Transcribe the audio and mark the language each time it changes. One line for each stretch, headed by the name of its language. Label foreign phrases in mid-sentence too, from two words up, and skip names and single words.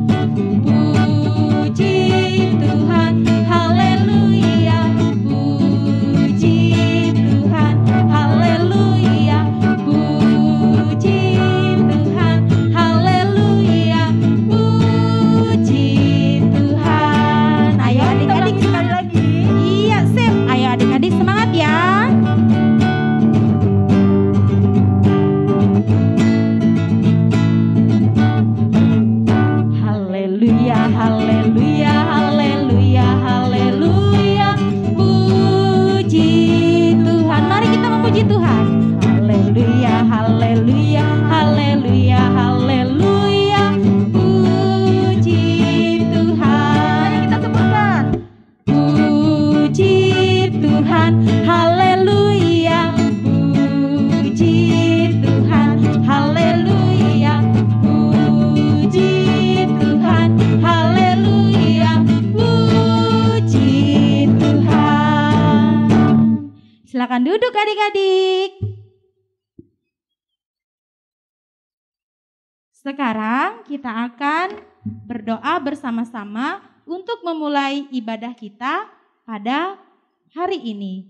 Indonesian: Puji Tuhan, haleluya, puji Tuhan, haleluya, puji Tuhan, haleluya, puji Tuhan. Ayo adik-adik sekali lagi. Iya, sip. Ayo adik-adik semangat ya. Haleluya, haleluya, haleluya, haleluya, puji Tuhan. Mari kita memuji Tuhan. Haleluya, haleluya, haleluya, haleluya, puji Tuhan. Mari kita sebutkan. Puji Tuhan, haleluya, puji Tuhan, haleluya, puji Tuhan, haleluya, puji Tuhan. Silakan duduk adik-adik. Sekarang kita akan berdoa bersama-sama untuk memulai ibadah kita pada hari ini.